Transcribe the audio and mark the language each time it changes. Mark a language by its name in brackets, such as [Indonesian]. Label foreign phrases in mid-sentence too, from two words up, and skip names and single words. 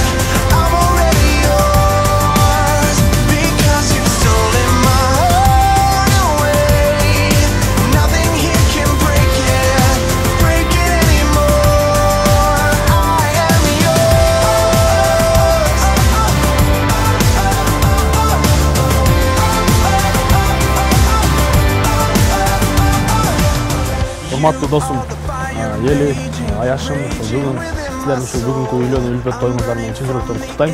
[English] I'm already yours. Because you've stolen my heart away. Nothing here can break it anymore. I am yours. [Kyrgyz] Урматтуу досум, Ели, Аяшым, бүгүн силердин ушул бүгүнкү үйлөнүү үлпөт тоюңуздар менен чын жүрөктөн куттуктайм.